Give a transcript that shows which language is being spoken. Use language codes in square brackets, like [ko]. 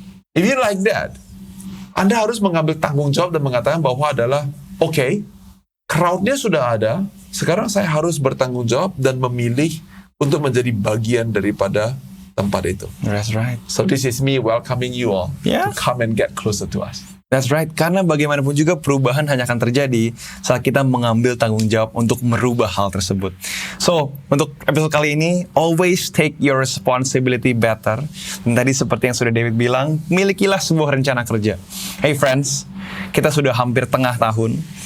[en] If you like that, [id] Anda harus mengambil tanggung jawab dan mengatakan bahwa adalah, okay, crowd-nya sudah ada, sekarang saya harus bertanggung jawab dan memilih untuk menjadi bagian daripada tempat itu. [en] That's right. So this is me welcoming you all to come and get closer to us. That's right, [id] karena bagaimanapun juga perubahan hanya akan terjadi saat kita mengambil tanggung jawab untuk merubah hal tersebut. [en] So, [id] untuk episode kali ini, [en] always take your responsibility better. [id] Dan tadi seperti yang sudah David bilang, milikilah sebuah rencana kerja. [en] Hey friends, [id] kita sudah hampir tengah tahun.